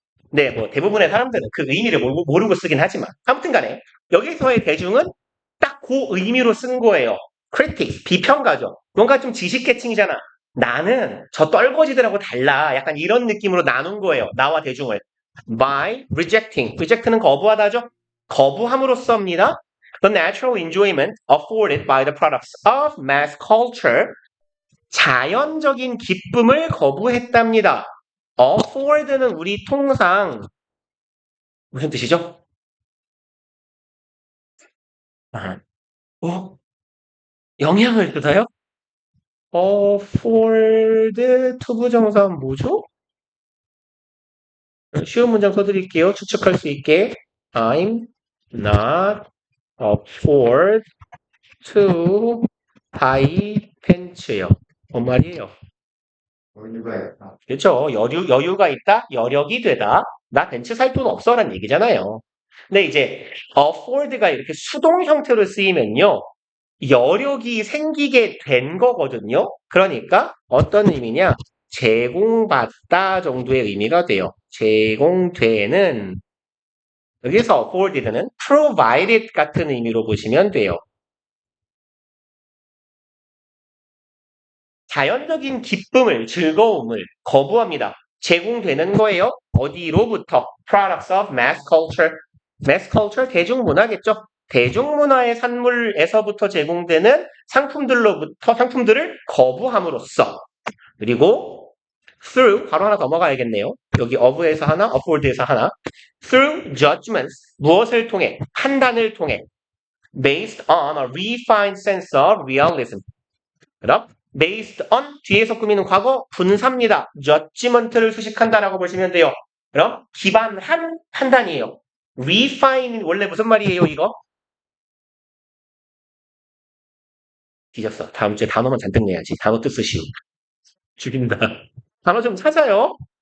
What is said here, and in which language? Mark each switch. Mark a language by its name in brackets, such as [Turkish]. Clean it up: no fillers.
[Korean] 네, 뭐 대부분의 사람들은 그 의미를 모르고 쓰긴 하지만 아무튼 간에 여기서의 대중은 딱 그 의미로 쓴 거예요. critics, 비평가죠. 뭔가 좀 지식계층이잖아. 나는 저 떨거지들하고 달라. 약간 이런 느낌으로 나눈 거예요. 나와 대중을. by rejecting. reject는 거부하다죠. 거부함으로써입니다. [English] The natural enjoyment afforded by the products of mass culture. [Korean] 자연적인 기쁨을 거부했답니다. afford는 우리 통상 무슨 뜻이죠? 아, 영향을 주다요? afford 투부정사 뭐죠? 쉬운 문장 써드릴게요. 추측할 수 있게. [English] I'm not afford to buy pants요. [Korean] 뭔 말이에요? 그렇죠. 여유가 있다? 여력이 되다? 나 벤츠 살 돈 없어라는 얘기잖아요. 근데 이제 afford가 이렇게 수동 형태로 쓰이면요. 여력이 생기게 된 거거든요. 그러니까 어떤 의미냐? 제공받다 정도의 의미가 돼요. 제공되는 여기서 afforded는 provided 같은 의미로 보시면 돼요. 자연적인 기쁨을, 즐거움을 거부합니다. 제공되는 거예요. 어디로부터? [English] Products of mass culture. mass culture, [Korean] 대중문화겠죠. 대중문화의 산물에서부터 제공되는 상품들을 거부함으로써. 그리고 through, 바로 하나 넘어가야겠네요. 여기 of에서 하나, afford에서 하나. through judgments, 무엇을 통해? 판단을 통해. [English] based on a refined sense of realism. [Korean] 그럼 based on 뒤에서 꾸미는 과거 분사입니다. judgment를 수식한다라고 보시면 돼요. 그럼 기반한 판단이에요. refine 원래 무슨 말이에요, 이거? 뒤졌어. 다음 주에 단어만 잔뜩 내야지. 단어 뜻 쓰시오. 죽인다. 단어 좀 찾아요.